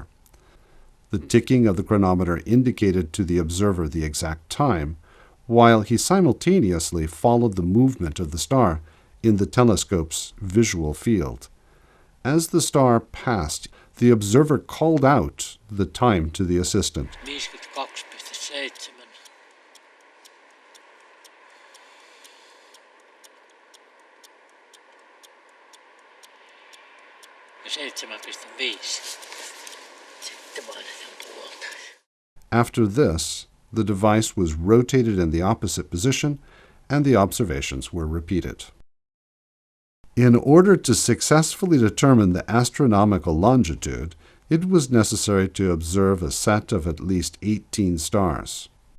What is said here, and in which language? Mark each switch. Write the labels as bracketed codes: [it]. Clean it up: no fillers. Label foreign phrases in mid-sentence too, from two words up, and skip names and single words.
[en] The ticking of the chronometer indicated to the observer the exact time, while he simultaneously followed the movement of the star in the telescope's visual field. As the star passed, the observer called out the time to the assistant. [fi] 52,7. Ja 7,5. Sitten mainitaan tuolta. [en] After this, the device was rotated in the opposite position, and the observations were repeated. In order to successfully determine the astronomical longitude, it was necessary to observe a set of at least 18 stars.